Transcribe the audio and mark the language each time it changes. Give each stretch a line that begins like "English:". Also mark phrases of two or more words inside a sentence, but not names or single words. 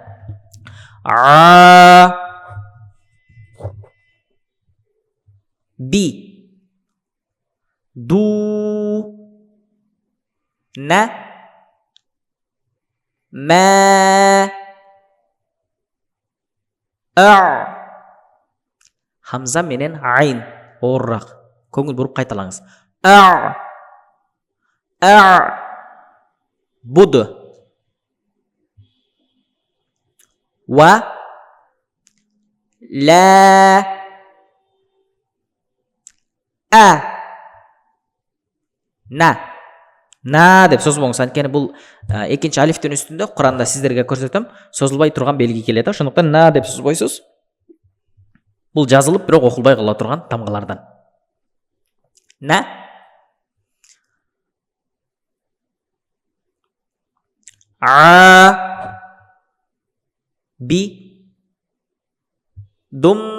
Kyrgyz: Би, ду, на, мә, хамза менен айын оорураак. Көңүл буруп кайталаңыз. Буду, ва, ла, на деп созбоңуз. Анткени бул экинчи алифтин үстүндө Куранда сиздерге көрсөтөм, созулбай турган белги келет. Ошондуктан на деп созбойсуз. Бул жазылып, бирок окулбай кала турган тамгалардан. На, би, дум.